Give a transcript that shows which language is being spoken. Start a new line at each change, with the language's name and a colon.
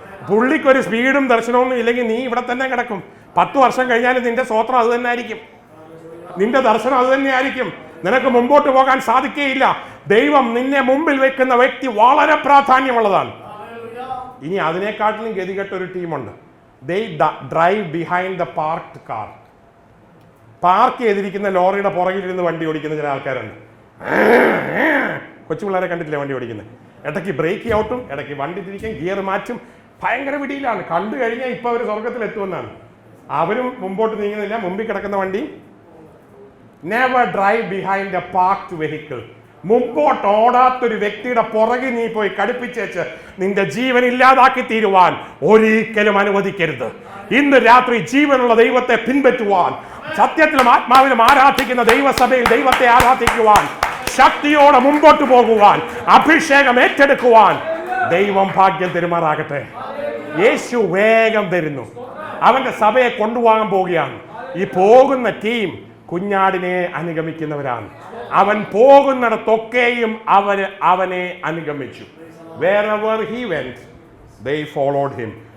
Malayalam: പുള്ളിക്കൊരു സ്പീഡും ദർശനവും ഇല്ലെങ്കിൽ നീ ഇവിടെ തന്നെ കിടക്കും. 10 വർഷം കഴിഞ്ഞാലും നിന്റെ സ്വത്രം അത് തന്നെ ആയിരിക്കും, നിന്റെ ദർശനം അത് തന്നെ ആയിരിക്കും. നിനക്ക് മുമ്പോട്ട് പോകാൻ സാധിക്കുകയില്ല. ദൈവം നിന്നെ മുമ്പിൽ വെക്കുന്ന വ്യക്തി വളരെ പ്രാധാന്യമുള്ളതാണ്. ഇനി അതിനെക്കാട്ടിലും ഗതികെട്ട ഒരു ടീമുണ്ട്.
English: They drive behind the parked car.
Malayalam: Park ചെയ്തിരിക്കുന്ന ലോറിയുടെ പുറകിലിരുന്ന് വണ്ടി ഓടിക്കുന്ന ചില ആൾക്കാരുണ്ട്. കൊച്ചു പിള്ളേരെ കണ്ടിട്ടില്ലേ വണ്ടി ഓടിക്കുന്നത്? ഇടയ്ക്ക് ബ്രേക്ക് ഔട്ടും, ഇടയ്ക്ക് വണ്ടി തിരിക്കും, ഗിയർ മാറ്റും, ഭയങ്കര പിടിയിലാണ്. കണ്ടു കഴിഞ്ഞാൽ ഇപ്പം അവർ സ്വർഗത്തിൽ എത്തുമെന്നാണ്. അവരും മുമ്പോട്ട് നീങ്ങുന്നില്ല, മുമ്പിൽ കിടക്കുന്ന വണ്ടി.
English: Never drive behind a parked vehicle.
Malayalam: മുമ്പോട്ട് ഓടാത്തൊരു വ്യക്തിയുടെ പുറകെ നീ പോയി കടുപ്പിച്ചേച്ച് നിന്റെ ജീവൻ ഇല്ലാതാക്കി തീരുവാൻ ഒരിക്കലും അനുവദിക്കരുത്. ഇന്ന് രാത്രി ജീവനുള്ള ദൈവത്തെ പിൻപറ്റുവാൻ, സത്യത്തിലും ആത്മാവിലും ആരാധിക്കുന്ന ദൈവസഭയിൽ ദൈവത്തെ ആരാധിക്കുവാൻ, ശക്തിയോടെ മുമ്പോട്ട് പോകുവാൻ, അഭിഷേകം ഏറ്റെടുക്കുവാൻ ദൈവം ഭാഗ്യം തരുമാറാകട്ടെ. യേശു വേഗം തരുന്നു. അവന്റെ സഭയെ കൊണ്ടുപോകാൻ പോവുകയാണ്. ഈ പോകുന്ന ടീം കുഞ്ഞാടിനെ അനുഗമിക്കുന്നവരാണ്. അവൻ പോകുന്നിടത്തൊക്കെയും അവനെ അനുഗമിച്ചു.
English: Wherever he went, they followed him.